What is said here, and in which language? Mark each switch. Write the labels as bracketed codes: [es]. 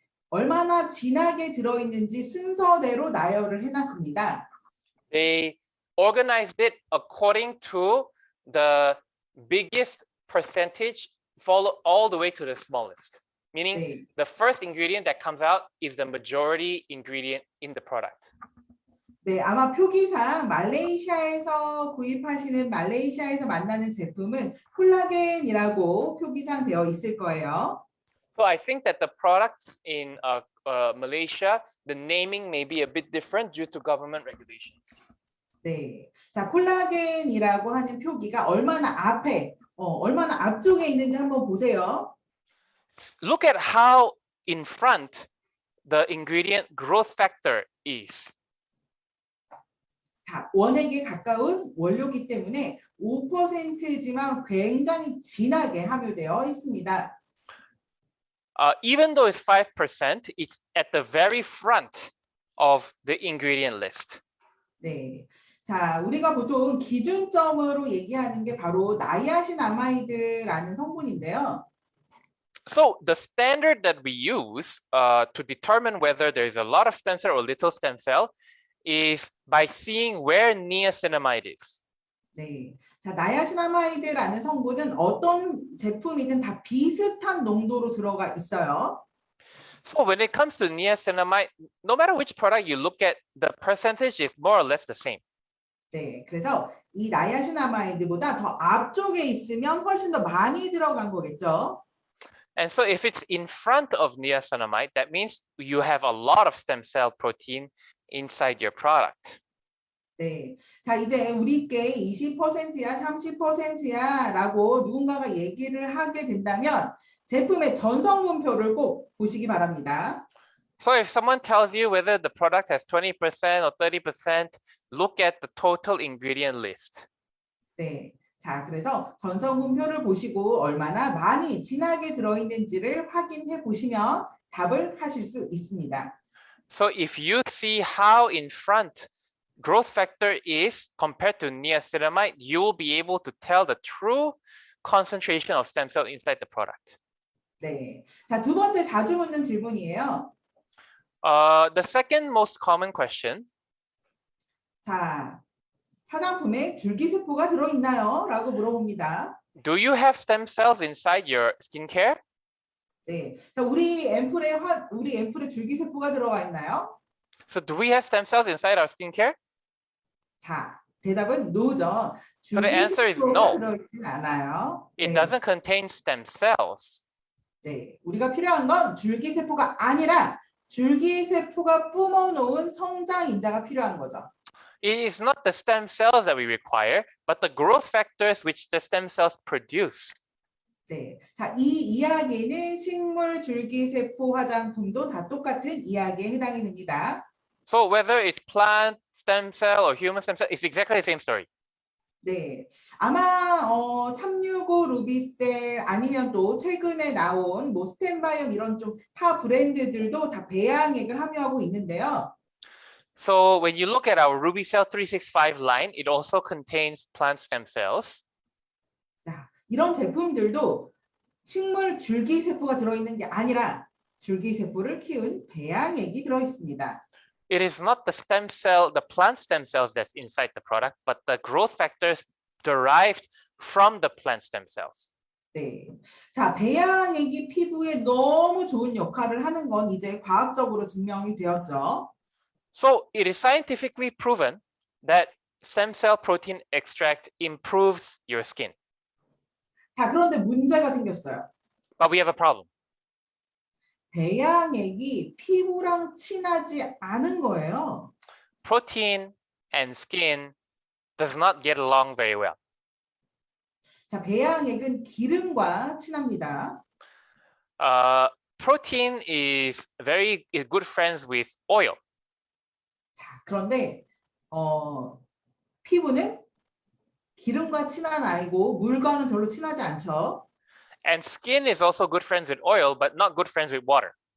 [ko] 얼마나 진하게 들어있는지 순서대로 나열을 해놨습니다. [en] They organized it according to the biggest percentage, follow all the way to the smallest. Meaning [ko] 네. [en] the first ingredient that comes out is the majority ingredient in the product. [ko] 네, 아마 표기상 말레이시아에서 구입하시는 말레이시아에서 만나는 제품은 콜라겐이라고 표기상 되어 있을 거예요. [en] So I think that the products in Malaysia, the naming may be a bit different due to government regulations. [ko] 네, 자 콜라겐이라고 하는 표기가 얼마나 앞에, 얼마나 앞쪽에 있는지 한번 보세요. [en] Look at how in front the ingredient growth factor is. [ko] 자, 자, 원액에 가까운 원료이기 때문에 5%지만 굉장히 진하게 함유되어 있습니다. [en] Even though it's 5%, it's at the very front of the ingredient list. [ko] 네. 자, 우리가 보통 기준점으로 얘기하는 게 바로 나이아신아마이드라는 성분인데요. [en] So the standard that we use to determine whether there's a lot of stem cell or little stem cell is by seeing where niacinamide is. [ko] 네. 자, 나이아신아마이드라는 성분은 어떤 제품이든 다 비슷한 농도로 들어가 있어요. [en] So when it comes to niacinamide, no matter which product you look at, the percentage is more or less the same. [ko] 네. 그래서 이 나이아신아마이드보다 더 앞쪽에 있으면 훨씬 더 많이 들어간 거겠죠. [en] And so if it's in front of niacinamide, that means you have a lot of stem cell protein inside your product. [ko] 네. 자, 이제 우리께 20%야, 30%야 라고 누군가가 얘기를 하게 된다면 제품의 전성분표를 꼭 보시기 바랍니다. [en] So if someone tells you whether the product has 20% or 30%, look at the total ingredient list. [ko] 네. 자, 그래서 전성분표를 보시고 얼마나 많이 진하게 들어있는지를 확인해 보시면 답을 하실 수 있습니다. [en] So if you see how in front growth factor is compared to niacinamide, you will be able to tell the true concentration of stem cell inside the product. [ko] 네. 자, 두 번째 자주 묻는 질문이에요. [en] The second most common question, [ko] 자, 화장품에 줄기세포가 들어있나요? 라고 물어봅니다. [en] do you have stem cells inside your skincare? [ko] 네. 자, 우리 앰플에 줄기세포가 들어가 있나요? [en] So do we have stem cells inside our skincare? [ko] 자, 대답은 no죠. [en] So the answer is [ko] 줄기세포가 [en] no. [ko] 들어있진 않아요. [en] It [ko] 네. [en] doesn't contain stem cells. [ko] 네. 우리가 필요한 건 줄기세포가 아니라 줄기세포가 뿜어놓은 성장인자가 필요한 거죠. [en] It is not the stem cells that we require, but the growth factors which the stem cells produce. [ko] 네. 자, 이 이야기는 식물 줄기세포 화장품도 다 똑같은 이야기에 해당이 됩니다. [en] So whether it's plant stem cell or human stem cell, it's exactly the same story. [ko] 네. 아마 365 루비셀 아니면 또 최근에 나온 뭐 스텐바이엄 이런 좀 타 브랜드들도 다 배양액을 함유하고 있는데요. [en] So when you look at our RubyCell 365 line, it also contains plant stem cells. [ko] 자, 이런 제품들도 식물 줄기세포가 들어있는 게 아니라 줄기세포를 키운 배양액이 들어있습니다. [en] It is not the stem cell, the plant stem cells that's inside the product, but the growth factors derived from the plant stem cells. [ko] 네. 자, 배양액이 피부에 너무 좋은 역할을 하는 건 이제 과학적으로 증명이 되었죠. [en] So it is scientifically proven that stem cell protein extract improves your skin. [ko] 자, 그런데 문제가 생겼어요. [en] But we have a problem. [ko] 배양액이 피부랑 친하지 않은 거예요. [en] Protein and skin does not get along very well. [ko] 자, 배양액은 기름과 친합니다. [en] Protein is very good friends with oil. [ko] 자, 그런데 피부는 기름과 친한 아이고 물과는 별로 친하지 않죠. [en] And skin is also good friends with oil, but not good friends with water.